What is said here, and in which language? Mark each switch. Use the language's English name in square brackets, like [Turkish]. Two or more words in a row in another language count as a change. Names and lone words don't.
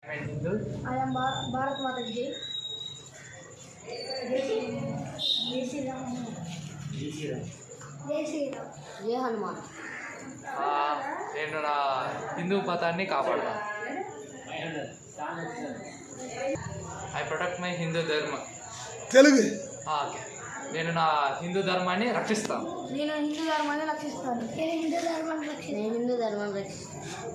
[English] and Hindu. I am [Hindi] भारत माता की जय। जय श्री राम. जय श्री राम। जय हनुमान. [Telugu] నేను నా హిందూ మతాన్ని కాపాడతాను. [English] I protect my Hindu dharma. [Telugu] తెలుగు. ఓకే. నేను నా హిందూ ధర్మాన్ని రక్షిస్తాను. నేను హిందూ ధర్మాన్ని రక్షిస్తాను. నేను హిందూ ధర్మాన్ని రక్షిస్తాను.